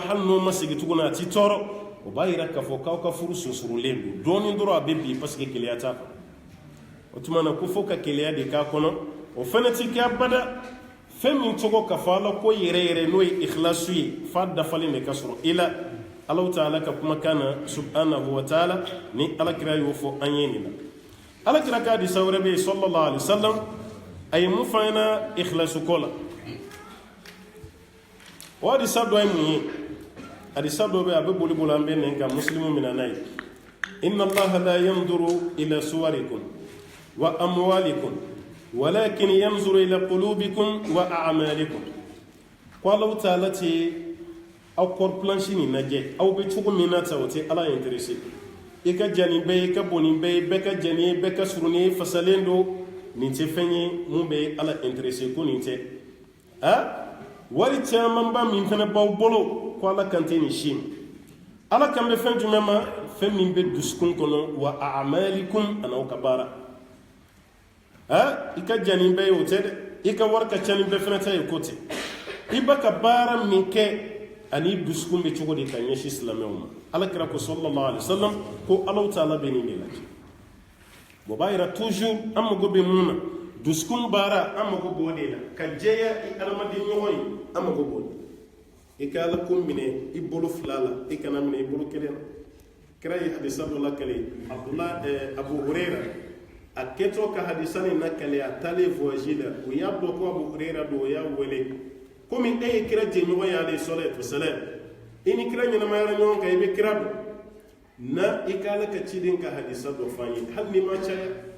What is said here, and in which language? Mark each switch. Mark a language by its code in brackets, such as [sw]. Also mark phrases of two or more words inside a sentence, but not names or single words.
[bm] hali n'o ma segin tuguni a tɛ tɔɔrɔ o b'a yira k'a fɔ k'aw ka furu sunsurulen don dɔɔnin dɔrɔn a bɛ bin [fr] parce que [bm] keleya t'a kɔnɔ o tuma na ko fo ka keleya de k'a kɔnɔ o fana tɛ kɛ abada fɛn min tɔgɔ ka fɔ ala ko yɛrɛ yɛrɛ n'o ye ikhlasu ye f'a dafalen de ka sɔrɔ i la ala ta'ala ka kumakan na [ar] سبحانه وتعالى [bm] ni alakira y'o fɔ an ye nin na alakira ka hadisa wɛrɛ bɛ yen [ar] صلى الله عليه وسلم [bm] a ye mun fɔ an ɲɛna ikhlasu ko la o hadisa dɔ ye mun ye hadisa dɔ bɛ a bɛ boli boli an bɛ nin kan muslimu mina n'a ye [ar] إن الله لا ينظر إلى صوركم وأموالكم ولكن ينظر إلى قلوبكم وأعمالكم [bm] ko Allahu ta'ala tɛ aw kɔri planche nin lajɛ aw bɛ cogo min na ta o tɛ ala intéressé i ka jan nin bɛɛ ye i ka bon nin bɛɛ ye bɛɛ ka jan nin ye bɛɛ ka surun nin ye fasalen don nin tɛ fɛn ye mun bɛ ala intéressé ko nin tɛ wari camanba min fana b'aw bolo ko ala kan tɛ nin si ala kan bɛ fɛn jumɛn ma fɛn min bɛ dusukun kɔnɔ [ar] وأعمالكم [bm] an'aw ka baara i ka jan nin bɛɛ ye o tɛ dɛ i ka wari ka ca nin bɛɛ fana ta ye ko tɛ i ba ka baara min kɛ ani dusukun bɛ cogo di ka ɲɛsin silamɛw ma alakira ko [ar] صلى الله عليه وسلم [bm] ko Allahu ta'ala bɛ nin de lajɛ o b'a yira toujours an mago bɛ mun na dusukun baara an mago b'o de la ka jɛya i adamaden ɲɔgɔn ye an mago b'o de i ka ala ko minɛ i bolo fila la i kana minɛ i bolo kelen na kira ye hadisa dɔ lakale Abu Hurayra a kɛtɔ ka hadisa nin lakale a taalen voyage la o y'a dɔn ko Abu Hurayra don o y'a wele komi e ye kira jɛɲɔgɔn ye [ar] عليه الصلاة والسلام [bm] i ni kira ɲɛnamayara ɲɔgɔn kan i bɛ kira dɔn na i ka ala ka ciden ka hadisa dɔ f'an ye hali ni ma caya